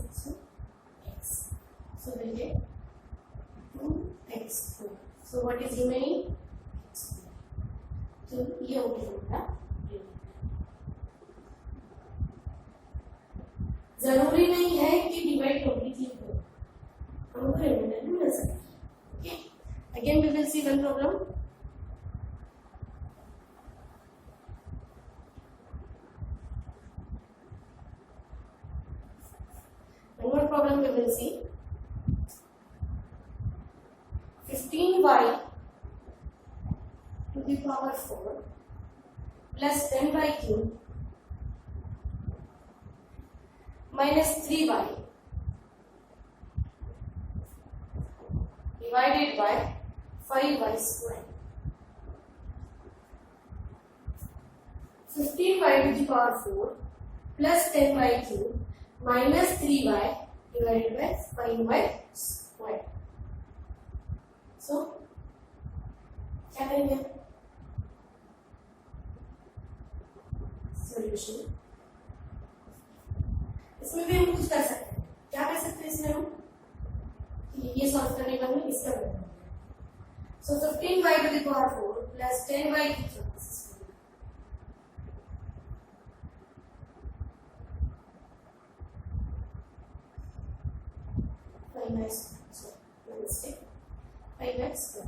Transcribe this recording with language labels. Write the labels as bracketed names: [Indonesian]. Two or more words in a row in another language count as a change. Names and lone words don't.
[English] So x. So we'll get 2x square. So what is remaining? X square. So [Hindi] ये हो गया हमारा. जरूरी नहीं है कि [English] divide completely [Hindi] हो. हमको रिमाइंडर भी मिल सकता है. [English] Okay. Again we will see one problem. One more problem we will see. 15y to the power 4 plus 10y cube minus 3y divided by 5y square. 15y to the power 4 plus 10y cube minus 3y divided by 5y square. So, [Hindi] क्या करेंगे? [English] Solution. [Hindi] इसमें भी हम कुछ कर सकते हैं. क्या कर सकते हैं इसमें हम? ये सॉल्व करने का हमें इसका करना है. [English] So 15y to the power 4 plus 10y cube. 5x square.